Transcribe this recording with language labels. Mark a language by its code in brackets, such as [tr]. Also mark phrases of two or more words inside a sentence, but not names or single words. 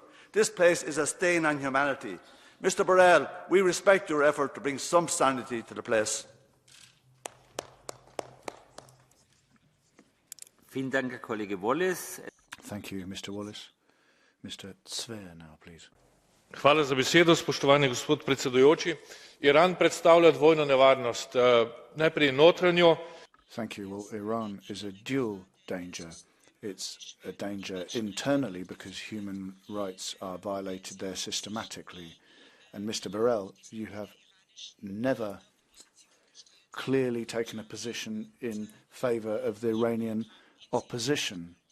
[en] This place is a stain on humanity. Mr. Borrell, we respect your effort to bring some sanity to the place. Thank you, Mr. Wallace. Mr. Zver now, please. [sl] Hvala za besedo, spoštovani gospod predsedujoči. Iran predstavlja dvojno nevarnost, najprej notranjo. [en] Thank you. Well, Iran is a dual danger. It's a danger internally because human rights are violated there systematically. And Mr. Borrell, you have never clearly taken a position in favour of the Iranian opposition.